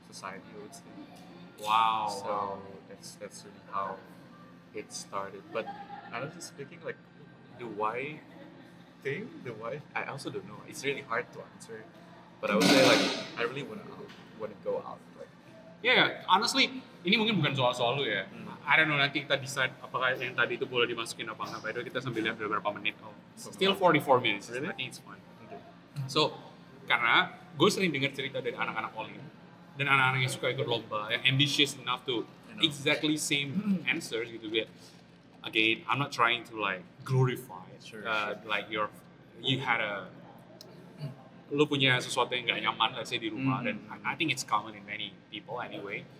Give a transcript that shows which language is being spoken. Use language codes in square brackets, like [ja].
[en] society, I would say. Wow. So that's really how it started. But honestly speaking, like the why thing, I also don't know. It's really hard to answer. But I would say like I really wanna go out. Like Yeah, honestly, [id] ini mungkin bukan soal lu ya. [en] I don't know, [id] nanti kita decide apakah yang tadi itu boleh dimasukin apa enggak. [en] By the way, [id] kita sambil lihat udah berapa menit. [en] Oh, still 44 minutes. Really? I think it's fine. okay. [id] So, karena gue sering dengar cerita dari anak-anak Olim dan anak-anak yang suka ikut lomba, yang [en] ambitious enough to I know. exactly same answers gitu. Again, I'm not trying to like glorify Sure. like you had [id] lu punya sesuatu yang nggak nyaman, [en] let's say [id] di rumah, dan [en] I think it's common in many people anyway.